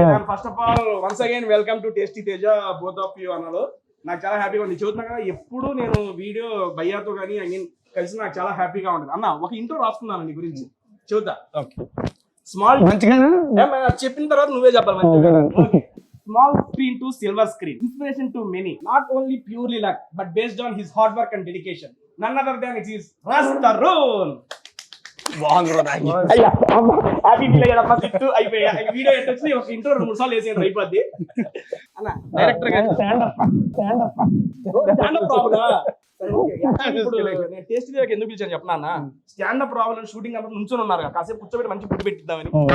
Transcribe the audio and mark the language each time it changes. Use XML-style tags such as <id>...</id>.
<en>First of all once again welcome to tasty Teja both of you అన్నలో.</en> <te>నాకు చాలా హ్యాపీగా ఉంది. చెబుతున్నా కదా, ఎప్పుడు నేను వీడియో భయ్యాతో కానీ</te> <en>I mean</en> <te>కలిసి నాకు చాలా హ్యాపీగా ఉంటుంది. అన్న ఒక ఇంట్రో రాసుకున్నాను నీ గురించి, చెబుతా. స్మాల్ చెప్పిన తర్వాత నువ్వే చెప్పాలి.</te> <en>Small screen to silver screen. Inspiration to many. Not only purely luck, but based on his hard work and dedication. None other than it is Ras Tarun.</en> <te>Happy feel అయ్యాడమ్మా. తిట్టు అయిపోయా వీడియో ఎట్టొచ్చి ఒక intro 2-3 సార్లు వేసేయండి అయిపోద్ది. అన్న director గారు stand up problem. ఇప్పుడు నేను టేస్ట్ దగ్గర ఎందుకు పిలిచాను చెప్పనా అన్న, స్టాండప్ ప్రాబ్లం షూటింగ్ అప్పుడు నుంచొని ఉన్నారు, కాసేపు కూర్చోబెట్టి మంచి ఫుడ్ పెట్టిద్దామని.</te>